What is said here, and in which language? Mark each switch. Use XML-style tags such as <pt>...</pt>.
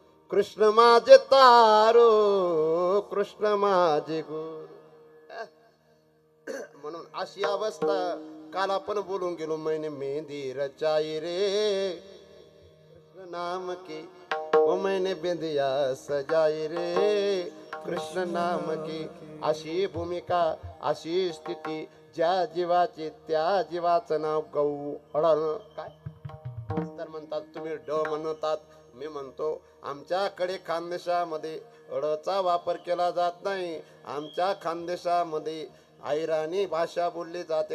<mr>कृष्ण माझे तारो कृष्ण माझे गुरु. म्हणून अशी अवस्था काल आपण बोलून गेलो.</mr> <hi>मैंने मेहंदी रचाई रे कृष्ण नाम की, ओ मैंने बिंदिया सजाई रे कृष्ण नाम की.</hi> <mr>अशी भूमिका अशी स्थिती ज्या जीवाची त्या जीवाचं नाव गौ अडण. काय तर म्हणतात तुम्ही ड म्हणतात, मी म्हणतो आमच्याकडे खानदेशामध्ये ळचा वापर केला जात नाही. आमच्या खानदेशामध्ये आयराणी भाषा बोलली जाते.</mr>